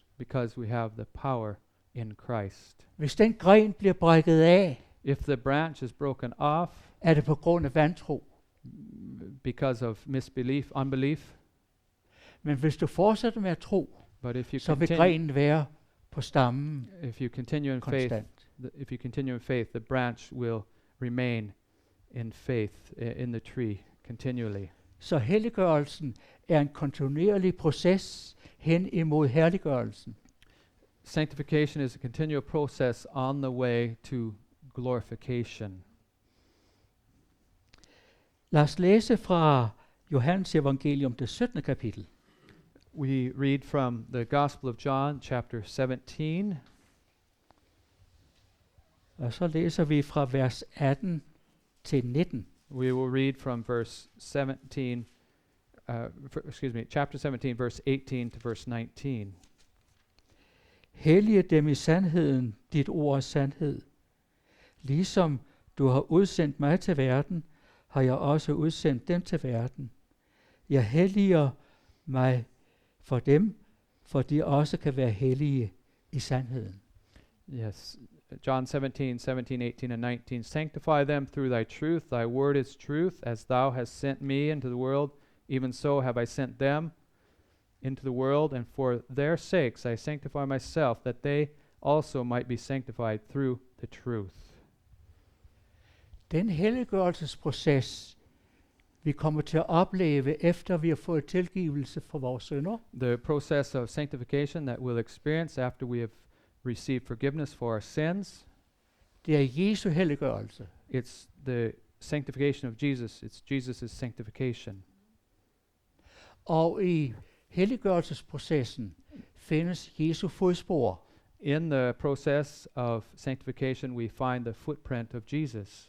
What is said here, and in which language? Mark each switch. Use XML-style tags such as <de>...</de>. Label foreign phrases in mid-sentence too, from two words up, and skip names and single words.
<en>because we have the power in Christ.</en> <da>Hvis den gren bliver brækket af,</da> <en>If the branch is broken off</en> <da>er det på grund af vantro.</da> <en>because of unbelief,</en> <da>Men hvis du fortsætter med at tro,</da> <en>but</en> <da>så vil grenen være på stammen</da> <en>if you continue in faith,</en> <da>konstant.</da> <en>if you continue in faith, the branch will remain in faith in the tree continually.</en> <da>Så helliggørelsen er en kontinuerlig proces hen imod herliggørelsen.</da> <en>Sanctification is a continual process on the way to glorification.</en> <da>Lad os læse fra Johannes evangelium, det 17. kapitel.</da> <en>We read from the Gospel of John, chapter 17,</en> <da>Og så læser vi fra vers 18 til 19.</da> <en>we will read from verse 17, chapter 17, verse 18 to verse 19.</en> <da>Hellige dem i sandheden, dit ord er sandhed. Ligesom du har udsendt mig til verden, har jeg også udsendt dem til verden. Jeg helliger mig for dem, for de også kan være hellige i sandheden.</da> <en>Yes, John 17, 18 and 19. Sanctify them through thy truth. Thy word is truth. As thou hast sent me into the world, even so have I sent them into the world. And for their sakes I sanctify myself, that they also might be sanctified through the truth.</en> <da>Den helliggørelsesproces, vi kommer til at opleve, efter vi har fået tilgivelse for vores synder,</da> <en>The process of sanctification that we'll experience after we have received forgiveness for our sins,</en> <da>det er Jesu helliggørelse.</da> <en>it's the sanctification of Jesus. It's Jesus' sanctification.</en> <da>Og i helliggørelsesprocessen findes Jesu fodspor.</da> <en>In the process of sanctification, we find the footprint of Jesus.</en>